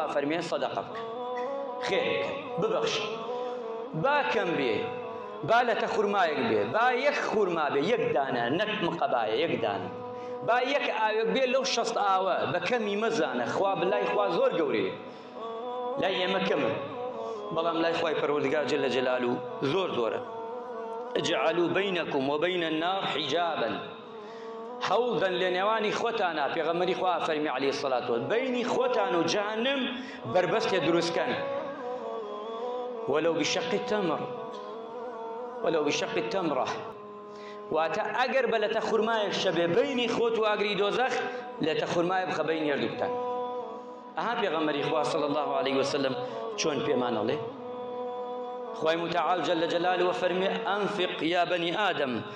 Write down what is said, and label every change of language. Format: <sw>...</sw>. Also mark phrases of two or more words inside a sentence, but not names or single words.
<ckb>فەرمێ سەدەقە بکە خێر بکە ببەخشە با کەم بێ با لە تەخورمایەک بێ با یەک خورما بێ یەک دانە نەک مقەبایە یەک دانە با یەک ئاوێک بێ لەو 60 ئاوە بە کەمی مەزانە خوا بلای خوا زۆر گەورەیە لای ئێمە کەمە بەڵام لای خوای پەروەردگار</ckb> <ar>جەل جەلالوو</ar> <ckb>زۆر زۆرە</ckb> <ar>اجعلوا بينكم وبين النار حجابا</ar> <ckb>هەوڵدەن لە نێوانی خۆتانە پێغەمبەری خوا فەرمی</ckb> <ar>عەلەیهی السەڵات وەسەلام</ar> <ckb>بەینی خۆتان و جەهەنەم بربەستێ دروستکەن</ckb> <ar>ولو بشق التمر ولو بشق التمرة</ar> <ckb>واتە ئەگەر بە لە تەخورمایەک شەبێ بەینی خۆت و ئاگری دۆزەخ لە تەخورمایە بخە بەینی هەردووکتان ئەها پێغەمبەری خوا</ckb> <ar>صلی الله عليه وسلم</ar> <ckb>چۆن پێمان ئەڵێ خوای متعال</ckb> <ar>جل جلاله</ar> <ckb>فەرمێ</ckb> <ar>ئەنفق یا بەنی ئادەم</ar>